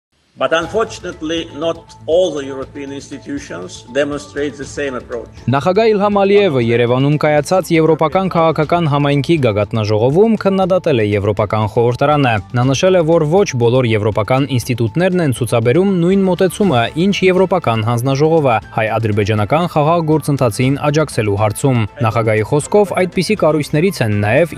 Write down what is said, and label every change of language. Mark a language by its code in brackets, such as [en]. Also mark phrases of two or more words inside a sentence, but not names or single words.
[en] But unfortunately, not all the European institutions demonstrate the same approach. [hy] Նախագահ Իլհամ Ալիևը Երևանում կայացած Եվրոպական քաղաքական համայնքի գագաթնաժողովում քննադատել է Եվրոպական խորհրդարանը։ Նա նշել է, որ ոչ բոլոր եվրոպական ինստիտուտներն են ցուցաբերում նույն մոտեցումը, ինչ Եվրոպական հանձնաժողովը հայ-ադրբեջանական խաղաղ գործընթացին աջակցելու հարցում։ Նախագահի խոսքով այդպիսի կառույցներից են նաև